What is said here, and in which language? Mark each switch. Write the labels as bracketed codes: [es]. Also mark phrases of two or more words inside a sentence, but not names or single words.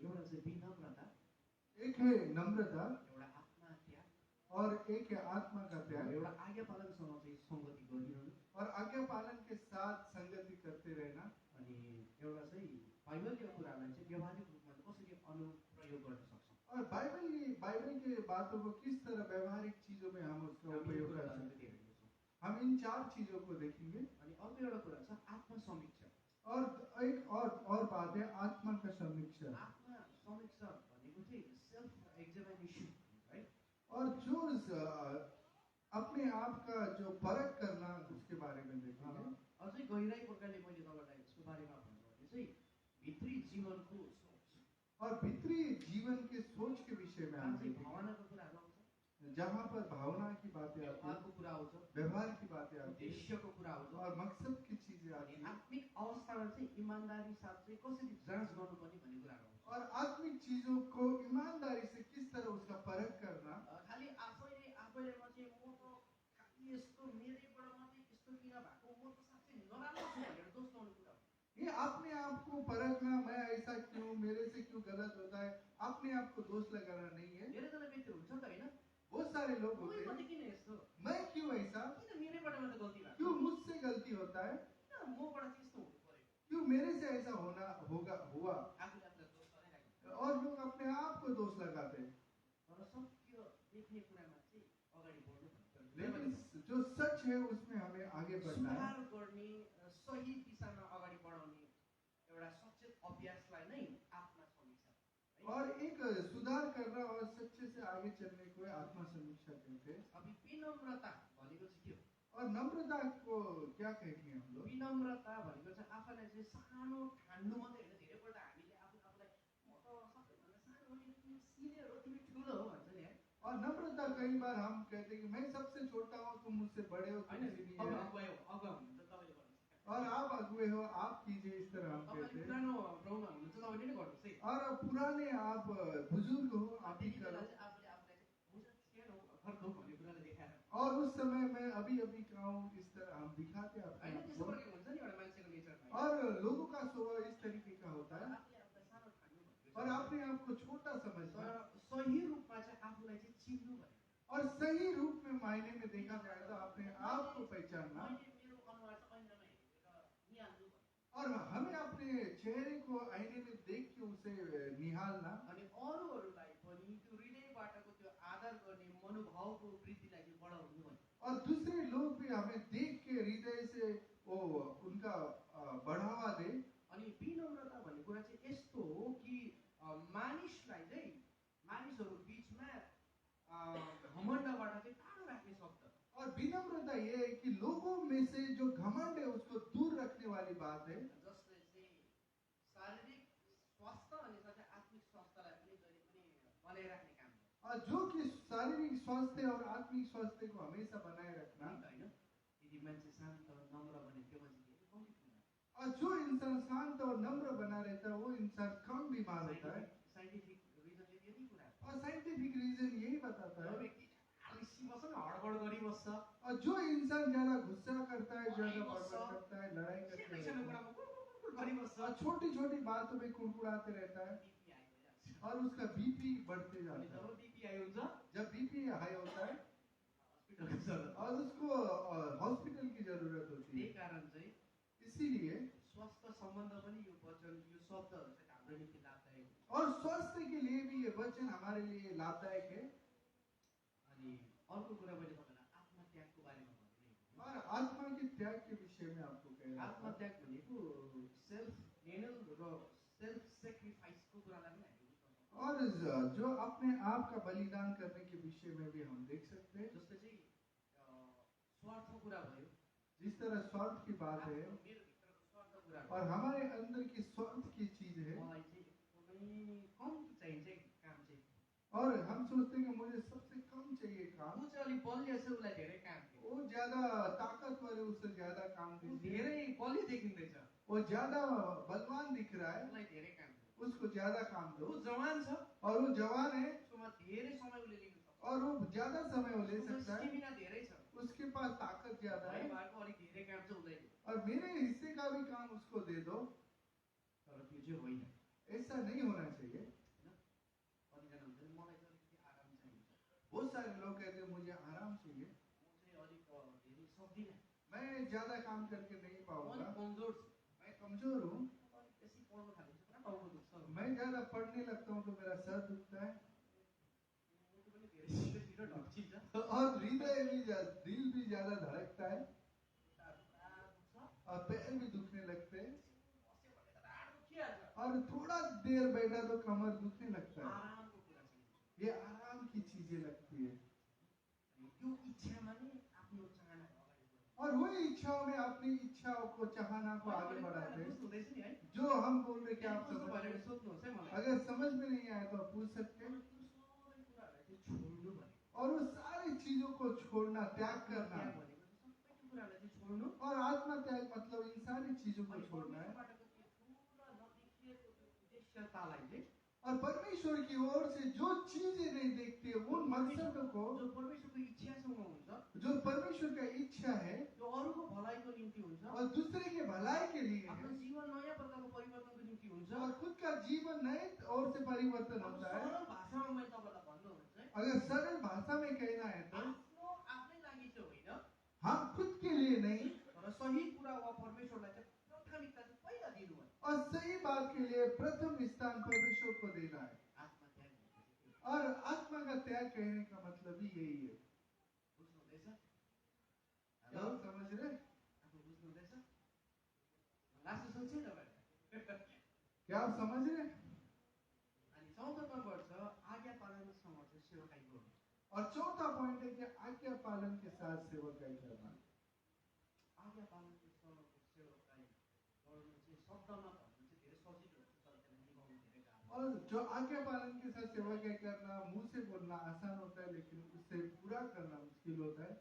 [ne] एउटा चाहिँ विनम्रता, [hi] एक है नम्रता, [ne] एउटा आत्मा त्याग, [hi] और एक है आत्मा का त्याग, [ne] एउटा आज्ञा पालनसँग चाहिँ सङ्गति गरिरहनु, [hi] और आज्ञा पालन के साथ संगति करते रहना। [ne] अनि एउटा चाहिँ बाइबलीय कुरालाई चाहिँ व्यवहारिक रूपमा कसरी अनुप्रयोग गर्न सक्छौँ। [hi] और बाइबल के बातों को किस तरह व्यवहारिक चीजों में हम उसका [ne] हामी यो [hi] उपयोग कर [ne] कुरालाई [hi] सकते हैं। [ne] हेर्नेछौँ। [hi] हम इन 4 चीजों को देखेंगे। [ne] अनि अर्को एउटा कुरा छ आत्मसमीक्षा। [hi] और एक और बात है आत्मा का समीक्षा। [ne] आत्मसमीक्षा भनेको चाहिँ [en] self examination [ne] है। [hi] और जो अपने आप का जो परख करना उसके बारे में देखेंगे। [ne] अझै गहिराई प्रकारले मैले तपाईँलाई यसको बारेमा भन्नु भने चाहिँ भित्री जीवनको सोच, [hi] और भीतरी जीवन के सोच के विषय में हम [ne] चाहिँ [hi] देखेंगे। [ne] भावनाको कुराहरू आउँछ, [hi] जहाँ पर भावना की बातें आती है, [ne] व्यवहारको कुरा आउँछ, [hi] व्यवहार की बातें आती है, [ne] उद्देश्यको कुरा आउँछ, [hi] और मकसद की चीजें आती [ne] अनि [hi] है, [ne] आत्मिक अवस्थामा चाहिँ इमान्दारी साथ चाहिँ कसरी जाँच गर्नुपर्ने भन्ने कुराहरू आउँछ। [hi] और आत्मिक चीजों को ईमानदारी से किस तरह उसका परख करना। [ne] खालि आफैले मात्रै म त खालि यस्तो मेरैबाट मात्रै यस्तो किन भएको, म त साँच्चै नराम्रो छु भनेर दोष लाउने कुरा हो। [hi] ये अपने आप को परखना, मैं ऐसा क्यों, मेरे से क्यों गलत होता है, अपने आप को दोष लगाना नहीं है। [ne] धेरैजना व्यक्तिहरू हुन्छ त होइन, [hi] बहुत सारे लोग [ne] कोही [hi] होते [ne] मात्रै [hi] हैं, [ne] किन यस्तो, [hi] मैं क्यों ऐसा, [ne] किन मेरैबाट मात्रै गल्ती भएको, [hi] क्यों मुझसे गलती होता है, [ne] किन मबाट चाहिँ यस्तो हुनु पर्यो। [hi] क्यों मेरे से ऐसा होना हुआ। [ne] आफूले आफूलाई दोष लगाइरहेको [hi] और लोग अपने आप को दोष लगाते हैं। [ne] तर सत्य देख्ने कुरामा चाहिँ अगाडि बढ्नु पर्छ। [hi] लेकिन जो सच है उसमें हमें आगे बढ़ना है। [ne] सुधार गर्ने, सही दिशामा अगाडि बढाउने एउटा सचेत अभ्यासलाई नै आत्मसमीक्षा है। [hi] और एक सुधार करना और सच्चे से आगे चलने को आत्मा समीक्षा कहते हैं। [ne] अब विनम्रता भनेको चाहिँ के हो। [hi] और नम्रता को क्या कहते हैं हम लोग। [ne] विनम्रता भनेको चाहिँ आफूलाई चाहिँ सानो ठान्नु मात्रै होइन। धेरैपल्ट हामीले आफूलाई म त सबैभन्दा सानो हो, तिमी सिनियर हो, तिमी ठुलो हो भन्छ नि है। [hi] और नम्रता कई बार हम कहते हैं कि मैं सबसे छोटा हूँ, तुम मुझसे बड़े हो, तुम [ne] होइन, अब [hi] सीनियर हो, [ne] अगुवाई हो, अगुवा हुनुहुन्छ तपाईँले गर्नुहोस्। [hi] और आप अगुए हो, आप कीजिए, इस तरह हम [ne] तपाईँले [hi] कहते हैं। [ne] पुरानो प्रौढ हुनुहुन्छ, तपाईँले नै गर्नुहोस् है। [hi] और पुराने आप बुजुर्ग हो, आप ही [ne] त्यति बेला [hi] करो। [ne] चाहिँ आफूले आफूलाई चाहिँ म चाहिँ सानो भर्खर हो भन्ने कुराले देखाएर [hi] और उस समय मैं अभी खाऊं, इस तरह हम दिखाते हैं अपने [ne] होइन, [hi] आप [ne] त्यस्तो [hi] को। [ne] प्रकारको हुन्छ नि एउटा मान्छेको नेचरमा। [hi] और लोगों का स्वभाव इस तरीके का होता है। [ne] आफूले आफूलाई सानो ठान्नु भनेको [hi] और [ne] चाहिँ [hi] अपने आप को छोटा समझना। [ne] तर सही रूपमा चाहिँ आफूलाई चाहिँ चिन्नु भनेको। [hi] और सही रूप में मायने में देखा जाए तो अपने आप को पहचानना। [ne] मैले मेरो अनुहार चाहिँ ऐनामा हेरेर निहाल्नु भनेको। [hi] और हमें अपने चेहरे को आईने में देख के उसे निहालना। [ne] अनि अरूहरूलाई पनि त्यो हृदयबाटको त्यो आदर गर्ने मनोभावको वृद्धिलाई चाहिँ बढाउनु भनेको। [hi] और दूसरे लोग भी हमें देख के हृदय से वो उनका बढ़ावा दे। [ne] अनि विनम्रता भन्ने कुरा चाहिँ यस्तो हो कि मानिसलाई चाहिँ मानिसहरू बिचमा घमण्डबाट चाहिँ टाढो राख्ने शब्द। [hi] और विनम्रता ये है कि लोगों में से जो घमंड है उसको दूर रखने वाली बात है। [ne] जसले चाहिँ शारीरिक स्वास्थ्य अनि साथै आत्मिक स्वास्थ्य राख्ने काम गर्छ [hi] और जो कि शारीरिक स्वास्थ्य और आत्मिक स्वास्थ्य को हमेशा बनाए रखना। [ne] हैन यदि मान्छे शान्त नम्र भने त्यो मान्छे धेरै कम्ती बिमार [hi] और जो इंसान शांत और नम्र बना रहता है वो इंसान कम बीमार होता है। [en] scientific reason [ne] चाहिँ यही कुरा हो [hi] और [en] scientific reason [hi] यही बताता [ne] जो [hi] है। [ne] व्यक्ति आलिसीबस न हडबड गरिबस्छ [hi] और जो इंसान ज्यादा गुस्सा करता है, ज्यादा [ne] लडाई [hi] बड़बड़ [ne] बस्छ [hi] करता है, लड़ाई करता [ne] सानो [hi] है [ne] सानो कुरामा कुरकुर गरिबस्छ [hi] और छोटी छोटी बातों में कुड़कुड़ाते रहता है [en] BP high [ne] भइराख्छ [hi] और उसका बीपी बढ़ते [ne] अनि [hi] जाता है। [ne] जब [en] BP high [ne] हुन्छ [hi] जब [en] BP high [hi] होता है [ne] हस्पिटलको जरुरत [hi] और उसको हॉस्पिटल की जरूरत होती [ne] त्यही [hi] है। [ne] कारण चाहिँ [hi] इसीलिए [ne] स्वास्थ्य सम्बन्ध पनि यो वचन यो शब्दहरू चाहिँ हाम्रो निम्ति लाभदायक हुन्छ [hi] और स्वास्थ्य के लिए भी ये वचन हमारे लिए लाभदायक है। [ne] अनि अर्को कुरा मैले तपाईँलाई आत्मत्यागको बारेमा भन्ने [hi] और आत्मा के त्याग के विषय में आपको कह रहा था। [ne] आत्मत्याग भनेको [en] self denial [ne] र [en] self sacrificeको [ne] कुरालाई पनि हामीले बुझ्न सक्छौँ [hi] और जो अपने आप का बलिदान करने के विषय में भी हम देख सकते हैं। [ne] जस्तै चाहिँ स्वार्थ कुरा भयो [hi] जिस तरह स्वार्थ की बात है [ne] मेरो भित्रको स्वार्थ कुरा [hi] और हमारे अंदर की स्वार्थ की चीज है [ne] मलाई चाहिँ एकदमै कम्ती चाहिन्छ काम चाहिँ [hi] और हम सोचते हैं कि मुझे सबसे कम चाहिए काम। [ne] ऊ चाहिँ अलिक बलियो छ उसलाई धेरै काम दियो [hi] वो ज्यादा ताकतवर है, उससे ज्यादा काम [ne] ऊ [hi] दीजिए। [ne] धेरै बलियो देखिँदैछ [hi] वो ज्यादा बलवान दिख रहा है, [ne] उसलाई धेरै काम दियो [hi] उसको ज्यादा काम दो। [ne] ऊ जवान छ [hi] और वो जवान है [ne] उसकोमा धेरै समय उसले लिन सक्छ [hi] और वो ज्यादा समय वो ले सकता है, [ne] स्टेमिना धेरै छ [hi] उसके पास ताकत ज्यादा [ne] भाइ [hi] है [ne] भएको अलिक धेरै काम चाहिँ उसलाई दियो [hi] और मेरे हिस्से का भी काम उसको दे दो। [ne] तर त्यो चाहिँ होइन [hi] ऐसा नहीं होना चाहिए। [ne] कतिजना हुन्छ नि मलाई चाहिँ अलिकति आराम चाहिन्छ [hi] बहुत सारे लोग कहते हैं मुझे आराम चाहिए, [ne] म चाहिँ अलिक धेरै सक्दिनँ [hi] मैं ज्यादा काम करके नहीं [ne] म [hi] पाऊंगा, [ne] अलिक कमजोर छु [hi] मैं कमजोर हूँ, [ne] अलिक बेसी पढ्नु थालेपछि पुरा टाउको दुख्छ [hi] मैं ज्यादा पढ़ने लगता हूँ तो मेरा सर दुखता है [ne] मुटु पनि धेरै छिटो ढल्किन्छ [hi] और हृदय भी दिल भी ज्यादा धड़कता है [ne] खुट्टाहरू पुरा दुख्छ [hi] और पैर भी दुखने लगते हैं [ne] बस्यो भने त ढाड दुखिहाल्छ [hi] और थोड़ा देर बैठा तो कमर दुखने लगता है। [ne] आरामको कुरा चाहिँ [hi] ये आराम की चीजें लगती है [ne] अनि त्यो इच्छामा नै आफ्नो चाहना अगाडि बढ्नु [hi] और वही इच्छाओं में अपनी इच्छाओं को चाहना को आगे बढ़ाते हैं। [ne] बुझ्नु हुँदैछ नि है [hi] जो हम बोल रहे कि आप [ne] बुझ्नु [hi] समझ [ne] भएन भने [hi] रहे, [ne] सोध्नुहोस् है मलाई [hi] अगर समझ में नहीं आए तो आप पूछ सकते हैं। [ne] त्यो सबै कुराहरूलाई चाहिँ छोड्नु भनेको [hi] और उस सारी चीजों को छोड़ना, त्याग करना। [ne] त्याग भनेको चाहिँ सबै कुराहरूलाई चाहिँ छोड्नु [hi] और आत्मा त्याग मतलब इन सारी चीजों को [ne] अनि [hi] छोड़ना है। [ne] परमेश्वरबाट त्यो ठुलो नदेखिएको त्यो उद्देश्यतालाई चाहिँ [hi] और परमेश्वर की ओर से जो चीजें नहीं देखते उन मकसदों को, [ne] जो परमेश्वरको इच्छासँग हुन्छ [hi] जो परमेश्वर का इच्छा है [ne] त्यो अरूको भलाइको निम्ति हुन्छ [hi] और दूसरे के भलाई के लिए [ne] आफ्नो [hi] है [ne] जीवन नयाँ प्रकारको परिवर्तनको निम्ति हुन्छ [hi] और खुद का जीवन नए ओर से परिवर्तन [ne] अब [hi] होता है। [ne] सरल भाषामा मैले तपाईँलाई भन्नु भने चाहिँ [hi] अगर सरल भाषा में कहना है तो [ne] आफ्नो आफ्नै लागि चाहिँ होइन [hi] हम खुद के लिए नहीं [ne] तर सही कुरा वा परमेश्वरलाई चाहिँ प्राथमिकता चाहिँ पहिला दिनु हो [hi] और सही बात के लिए प्रथम स्थान परमेश्वर को देना है। [ne] आत्मत्याग भनेको चाहिँ त्यो हो। [hi] और आत्मा का त्याग कहने का मतलब ही यही है। [ne] बुझ्नु हुँदैछ [hi] क्या आप समझ रहे? [ne] आफू बुझ्नु हुँदैछ लास्ट सोध्छु तपाईँहरूले [hi] क्या आप समझ रहे? [ne] अनि 14 नम्बर छ आज्ञा पालनसँग चाहिँ सेवकाई गर्नु [hi] और चौथा पॉइंट है कि आज्ञा पालन के साथ सेवकाई करना। [ne] आज्ञा पालनको सँगको सेवकाई गर्नु चाहिँ शब्दमा भन्नु चाहिँ धेरै सजिलो हुन्छ तर त्यसलाई निभाउनु धेरै गाह्रो [hi] और जो आज्ञा पालन के साथ सेवकाई करना मुंह से बोलना आसान होता है, लेकिन उससे पूरा करना मुश्किल होता है।